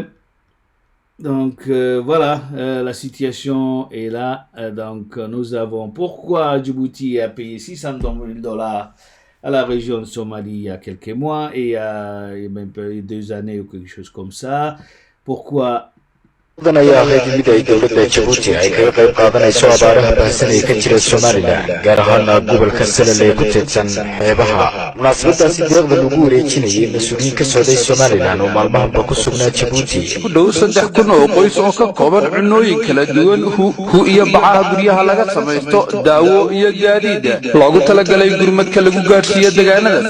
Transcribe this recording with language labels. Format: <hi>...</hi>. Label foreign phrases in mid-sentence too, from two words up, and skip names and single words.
<fr>Donc voilà, la situation est là. Donc nous avons, pourquoi Djibouti a payé $600 à la région de Somalie il y a quelques mois et il y a même 2 années ou quelque chose comme ça. Pourquoi</fr> <so>ayaa qeybimid ay dowladda Djibouti ay kaga qayb qaadanayso abaaraha baahsan ee ka jira Somaliland gaar ahaan gobolka Salal ee ku teedsan xeebaha munaasabadaasi deeqda lagu wareejinayay mas'uuliyiin ka socday Somaliland oo maalmahanba ku sugnaa Djibouti ku dhow 3,000 oo qoys oo ka kooban cunooyin kala duwan hu iyo bacaha guryaha laga samaysto daawo iyo gaadiid loogu talagalay gurmadka lagu gaarsiiyo deegaanada</so>